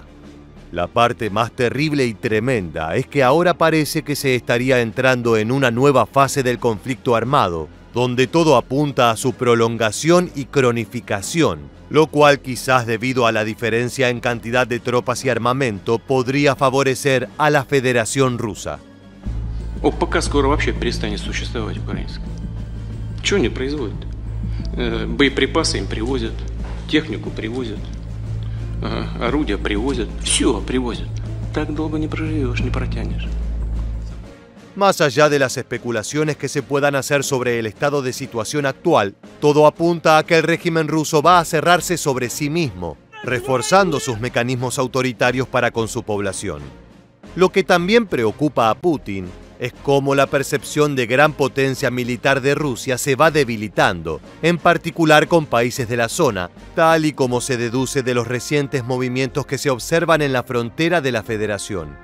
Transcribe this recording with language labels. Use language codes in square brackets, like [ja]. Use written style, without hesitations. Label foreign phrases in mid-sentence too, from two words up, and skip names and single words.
[es] La parte más terrible y tremenda es que ahora parece que se estaría entrando en una nueva fase del conflicto armado, donde todo apunta a su prolongación y cronificación, lo cual quizás debido a la diferencia en cantidad de tropas y armamento podría favorecer a la Federación Rusa. [ru] ОПК скоро вообще перестанет существовать украинское. Что они производят? Боеприпасы им привозят, технику привозят, орудия привозят, все привозят. Так долго не проживешь, не протянешь. [es] Más allá de las especulaciones que se puedan hacer sobre el estado de situación actual, todo apunta a que el régimen ruso va a cerrarse sobre sí mismo, reforzando sus mecanismos autoritarios para con su población. Lo que también preocupa a Putin es cómo la percepción de gran potencia militar de Rusia se va debilitando, en particular con países de la zona, tal y como se deduce de los recientes movimientos que se observan en la frontera de la Federación.